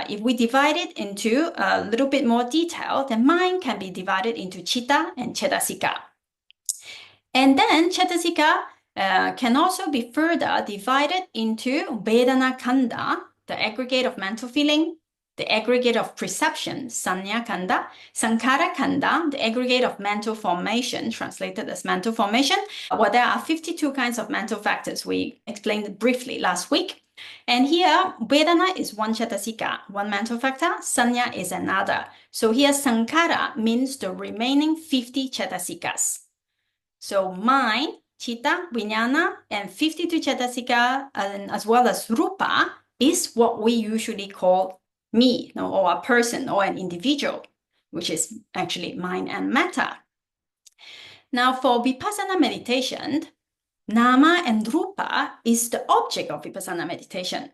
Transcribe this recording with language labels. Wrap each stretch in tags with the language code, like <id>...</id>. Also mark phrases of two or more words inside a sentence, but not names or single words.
<en>If we divide it into a little bit more detail, then mind can be divided into chitta and cetasika. And then cetasika can also be further divided into</en> <pi>vedana khandha,</pi> <en>the aggregate of mental feeling, the aggregate of perception,</en> <pi>sanya kanda, sankhara kanda,</pi> <en>the aggregate of mental formation, translated as mental formation. Well, there are 52 kinds of mental factors. We explained briefly last week. And here, Vedana is one cetasika, one mental factor, sanya is another. So here, sankhara means the remaining 50 cetasikas. So mind,</en> <pi>chitta, vijnana, and 52 cetasika,</pi> <en>and as well as rupa, is what we usually call me, or a person, or an individual, which is actually mind and matter. Now, for vipassana meditation, nama and rupa is the object of vipassana meditation.</en>